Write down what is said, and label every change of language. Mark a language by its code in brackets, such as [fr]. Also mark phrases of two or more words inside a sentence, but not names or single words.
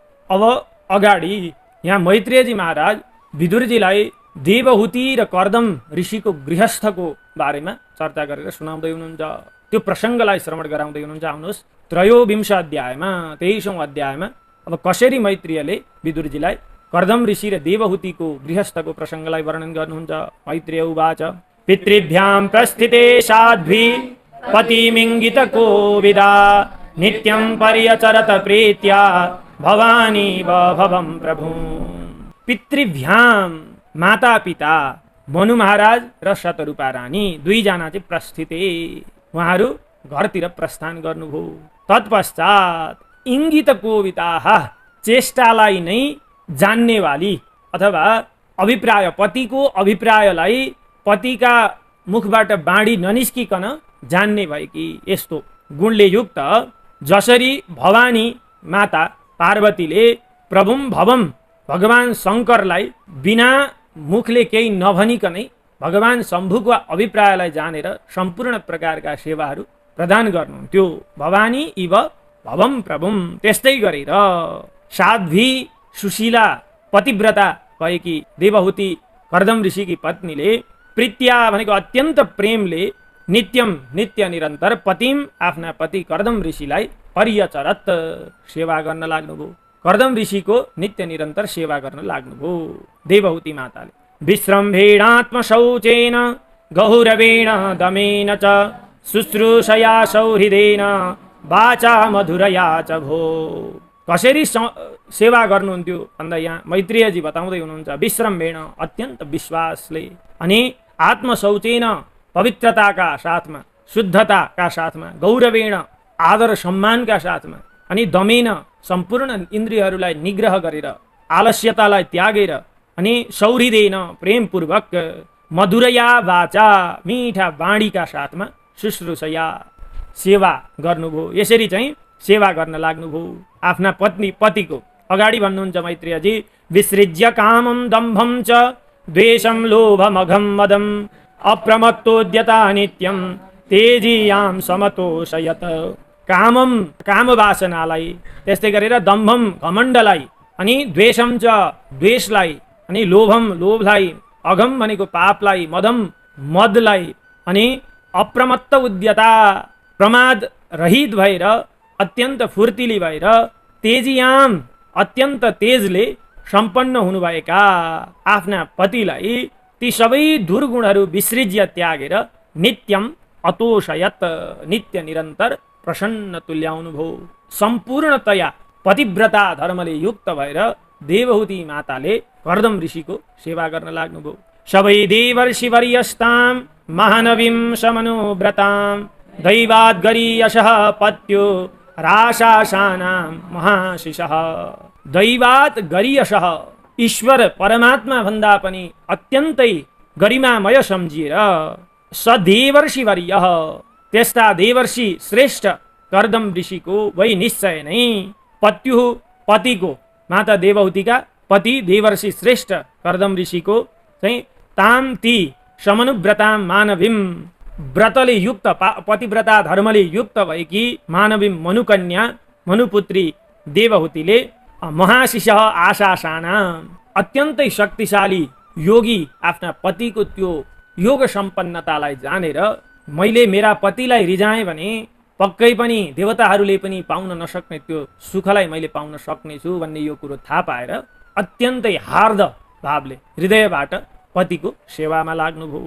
[ne] अब अगाडि यहाँ मैत्रेयजी महाराज विदुरजीलाई देवहुति र कर्दम ऋषिको गृहस्थको बारेमा चर्चा गरेर सुनाउँदै हुनुहुन्छ। त्यो प्रसङ्गलाई श्रवण गराउँदै हुनुहुन्छ। आउनुहोस् 23औं अध्यायमा 23औं अध्यायमा अब कसरी मैत्रेयले विदुरजीलाई कर्दम ऋषि र देवहुतिको गृहस्थको प्रसङ्गलाई वर्णन गर्नुहुन्छ। [sa] मैत्रेय उवाच पितृभ्यां प्रस्थिते साध्वी पतिमिङ्गित कोविदा नित्यं पर्यचरत प्रीत्या भवानी भवं प्रभु। [ne] पितृभ्यां माता पिता मनु महाराज र शतरूपा रानी दुईजना चाहिँ प्रस्थिते, उहाँहरू घरतिर प्रस्थान गर्नुभयो। तत्पश्चात [sa] इङ्गित कोविताः [ne] चेष्टालाई नै जान्नेवाली अथवा अभिप्राय पतिको अभिप्रायलाई पतिका मुखबाट बाँडी ननिस्किकन जान्ने भएकी यस्तो गुणले युक्त जसरी भवानी माता पार्वतीले [sa] प्रभुम भवम [ne] भगवान शङ्करलाई बिना मुखले केही नभनिकनै भगवान शम्भुको अभिप्रायलाई जानेर सम्पूर्ण प्रकारका सेवाहरू प्रदान गर्नुहुन्थ्यो। [sa] भवानी इव भवम प्रभुम [ne] त्यस्तै गरेर साध्वी सुशीला पतिव्रता भएकी देवहुति कर्दम ऋषिकी पत्नीले प्रीत्या भनेको अत्यन्त प्रेमले नित्यम नित्य निरन्तर पतिम आफ्ना पति कर्दम ऋषिलाई पर्यचरत सेवा गर्न लाग्नुभयो। कर्दम ऋषिको नित्य निरन्तर सेवा गर्न लाग्नुभयो। देवहुति माताले [sa] विश्रम्भेणात्मशौचेन गहुरवेण दमेन च शुश्रूषया सौहृदेन वाचा मधुरया च भो। [ne] कसरी सेवा गर्नुहुन्थ्यो भन्दा यहाँ मैत्रेयजी बताउँदै हुनुहुन्छ। विश्रम्भेण अत्यन्त विश्वासले अनि आत्मशौचेन पवित्रताका साथमा शुद्धताका साथमा गौरवेण आदर सम्मानका साथमा अनि दमेन सम्पूर्ण इन्द्रियहरूलाई निग्रह गरेर आलस्यतालाई त्यागेर अनि सौहृदेन प्रेमपूर्वक [sa] मधुरया वाचा [ne] मीठा बाणीका साथमा शुश्रूषया सेवा गर्नुभयो। यसरी चाहिँ सेवा गर्न लाग्नुभयो आफ्ना पतिको। अगाडि भन्नुहुन्छ मैत्रेयजी [sa] विसृज्य कामं दम्भं च द्वेषं लोभमघं मदं अप्रमत्तोद्यता नित्यम तेजीयाम समतोषयत। [ne] कामवासनालाई, त्यस्तै गरेर दम्भम घमण्डलाई, अनि [sa] द्वेषम च [ne] द्वेषलाई, अनि लोभम लोभलाई, अघम भनेको पापलाई, मदम मदलाई, अनि [sa] अप्रमत्त उद्यता [ne] प्रमाद रहित भएर अत्यन्त फुर्तिली भएर तेजियाम अत्यन्त तेजले सम्पन्न हुनुभएका आफ्ना पतिलाई ती सबै दुर्गुणहरू विसृज्य त्यागेर [sa] नित्यम अतोषयत [ne] नित्य निरन्तर प्रसन्न तुल्याउनु भयो। सम्पूर्णतया पतिव्रता धर्मले युक्त भएर देवहूति माताले कर्दम ऋषिको सेवा गर्न लाग्नुभयो। [sa] सबै देवर्षि वर्यस्ताम महानवीं समनुव्रतां दैवात् गरीयशः पत्यो राशासानां महाशिषः। दैवात् गरीयशः, [ne] ईश्वर परमात्मा भन्दा पनि अत्यन्तै गरिमामय सम्झिएर [sa] सदेवर्षि वर्यः, [ne] त्यस्ता देवर्षि श्रेष्ठ कर्दम ऋषिको वै निश्चय नै पत्युः, पतिको, माता देवहूतिका पति देवर्षि श्रेष्ठ कर्दम ऋषिको चाहिँ ताम ती [sa] समनुव्रतां मानवीं, [ne] व्रतले युक्त पतिव्रता धर्मले युक्त भएकी मानवीं मनुकन्या मनुपुत्री देवहूतिले [sa] महाशिषः आशासाना, [ne] अत्यन्तै शक्तिशाली योगी आफ्ना पतिको त्यो योग सम्पन्नतालाई जानेर मैले मेरा पतिलाई रिजाएँ भने पक्कै पनि देवताहरूले पनि पाउन नसक्ने त्यो सुखलाई मैले पाउन सक्नेछु भन्ने यो कुरो थाहा पाएर अत्यन्तै हार्द भावले हृदयबाट पतिको सेवामा लाग्नुभयो।